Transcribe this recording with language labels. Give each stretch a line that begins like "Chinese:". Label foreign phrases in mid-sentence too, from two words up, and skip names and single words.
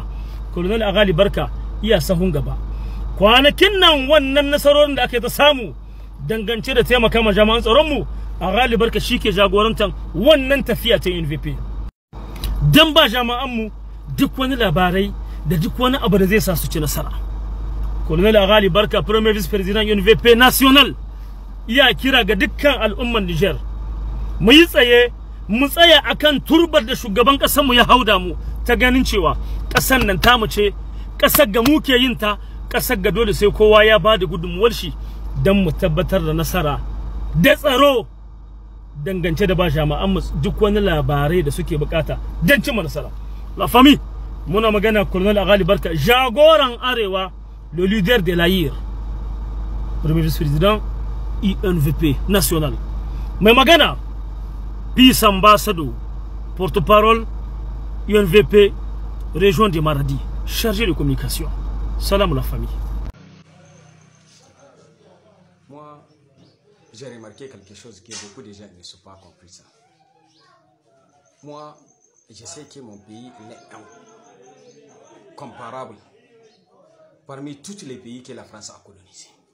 Hausa: Colonel Aghali Barka iya sahun gaba. Kwanakin nan wannan nasarorin da ake ta samu dangance da taimaka ma jami'an tsaron mu, Aghali Barka shike jagorantar wannan tafiya ta NVP. Dan ba jami'an mu duk wani labarai da duk wani abu da zai sa su ci nasara. Colonel Aghali Barka,
French: premier vice président NVP national,
Hausa: iya kira ga dukkan al'umman Niger mu yi tsaye, mu tsaya akan turbar da shugaban kasar mu ya hauda mu, ta ganin cewa kasar nan ta mu ce, kasar ga muke yin ta, kasar ga dole sai kowa ya bada gudunmuwar shi dan mu tabbatar da nasara da tsaro dangance da ba jami'an mu duk wani labarai da suke bukata dan cimma nasara.
French: La famille,
Hausa: muna magana Colonel Aghali Barka, jagoran arewa,
French: le leader de l'Aïr, premier vice-président INVP national.
Hausa: Mai magana
English: Peace Ambassador,
French: porte-parole INVP région de Maradi, chargé de communication. Salam la famille. Moi, j'ai remarqué quelque chose que beaucoup de gens ne sont pas compris ça. Moi, je sais que mon pays est comparable parmi tous les pays que la France a colonisés.